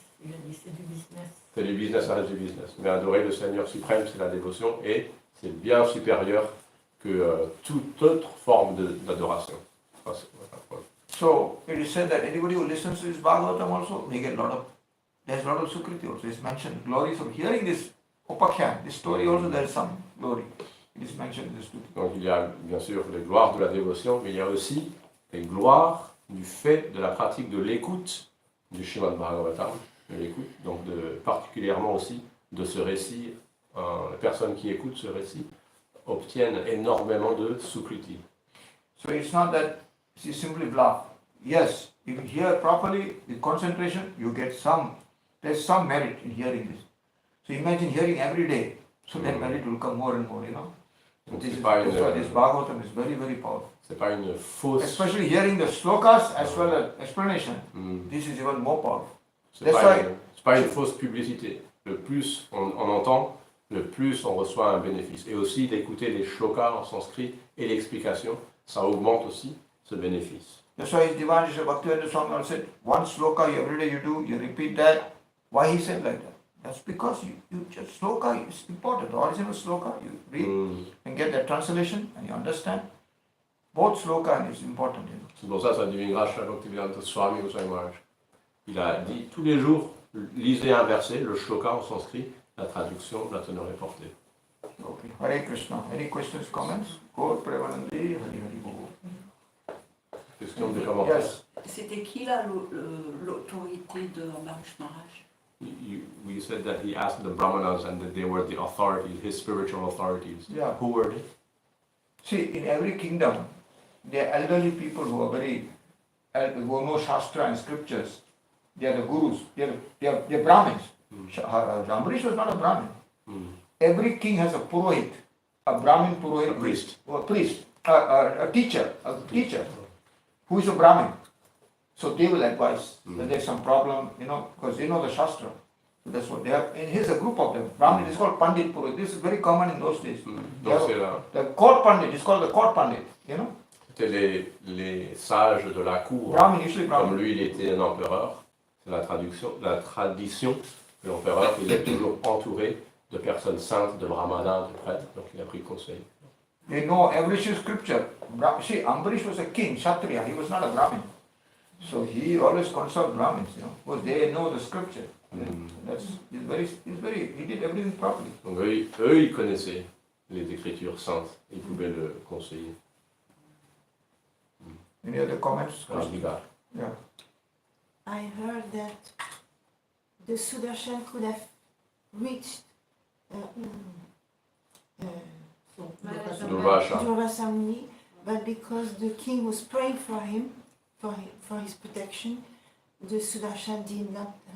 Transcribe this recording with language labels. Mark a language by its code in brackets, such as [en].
[fr] il a dit c'est du business. C'est du business, ça reste du business. Mais adorer le Seigneur suprême, c'est la dévotion et c'est bien supérieur que toute autre forme d'adoration. [en] So it is said that anybody who listens to this Bhagavatam also, they get there's a lot of Sukriti also. It's mentioned glories of hearing this Upakhyan, this story also there is some glory. It is mentioned in this Stuti. [fr] Donc il y a bien sûr les gloires de la dévotion, mais il y a aussi les gloires du fait de la pratique de l'écoute du Srimad Bhagavatam, de l'écoute, donc particulièrement aussi de ce récit. Les personnes qui écoutent ce récit obtiennent énormément de Sukriti. [en] So it's not that you simply bluff. Yes, if you hear properly with concentration, you get there's some merit in hearing this. So imagine hearing every day, so that merit will come more and more, [fr] Donc [en] This Bhagavatam is very, very powerful. [fr] C'est pas une fausse. [en] Especially hearing the slokas as well as explanation, this is even more powerful. [fr] C'est pas une fausse publicité. Le plus on entend, le plus on reçoit un bénéfice. Et aussi d'écouter les shlokas en sanskrit et l'explication, ça augmente aussi ce bénéfice. [en] That's why Divan Bhakti Swami said, one sloka every day you do, you repeat that. Why he said like that? That's because you just sloka is important. The original sloka you read and get that translation and you understand. Both sloka is important. [fr] C'est pour ça Divine Grâce Bhaktivedanta Swami Maharaj. Il a dit tous les jours, lisez un verset, le shloka en sanskrit, la traduction, la teneur est portée. [en] Okay. Hare Krishna. Any questions, comments? Gaur Premanandi, Hari Hari Bhavo. [fr] Question de commentaires. [en] Yes. [fr] C'était qui là l'autorité de Ambarisa Maharaja? [en] We said that he asked the Brahmanas and that they were the authorities, his spiritual authorities. Yeah. Who were they? See, in every kingdom, there are elderly people who are who know Shastra and scriptures. They are the gurus. They are Brahmins. Ambarish was not a Brahmin. Every king has a purohit, a Brahmin purohit, a teacher, who is a Brahmin. So they will advise that there's some problem, because they know the Shastra. So that's what they have. And here's a group of them. Brahmin is called Pandit Purohit. This is very common in those days. The court Pandit is called the court Pandit, [fr] C'était les sages de la cour. [en] Brahmin, usually Brahmin. [fr] Comme lui, il était un empereur. C'est la tradition de l'empereur. Il est toujours entouré de personnes saintes, de brahmanas, de prêtres. Donc il a pris conseil. [en] They know every scripture. See, Ambarish was a king, Kshatriya. He was not a Brahmin. So he always consulted Brahmins, because they know the scripture. He did everything properly. [fr] Donc eux, ils connaissaient les Écritures saintes. Ils pouvaient le conseiller. [en] Any other comments? Yeah. I heard that the Sudarshan could have reached Durvasha. Durvasa Muni, but because the king was praying for him, for his protection, the Sudarshan did not